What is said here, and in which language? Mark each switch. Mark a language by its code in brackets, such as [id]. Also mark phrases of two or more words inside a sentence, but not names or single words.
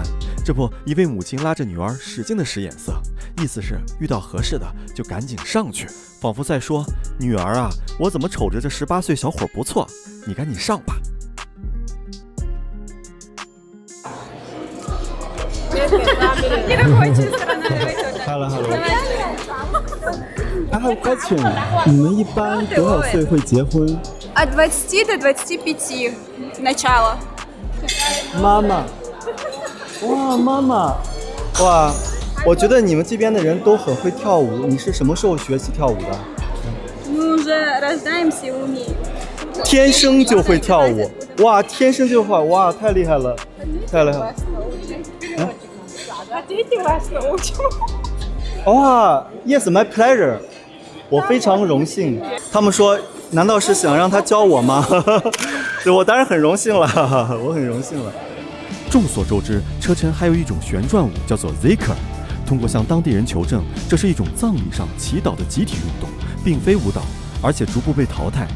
[zh] 这不，一位母亲拉着女儿使劲的使眼色，意思是遇到合适的就赶紧上去，仿佛在说：“女儿啊，我怎么瞅着这18岁小伙不错，你赶紧上吧。” [en] Hello. I have a question. [zh] 你们一般多少岁会结婚？ [ru] От 20 до 25 начало. [zh] 妈妈，哇，我觉得你们这边的人都很会跳舞。你是什么时候学习跳舞的？ [ru] Мы уже рождаемся и умеем. [zh] 天生就会跳舞，哇，天生就会，哇，太厉害了。 [ru] Хотите вас научим? [en] 哇 ，Yes, my pleasure. [zh] 我非常荣幸。他们说，难道是想让他教我吗？对，我当然很荣幸了，我很荣幸了。众所周知，车臣还有一种旋转舞叫做 Zikr。通过向当地人求证，这是一种葬礼上祈祷的集体运动，并非舞蹈，而且逐步被淘汰。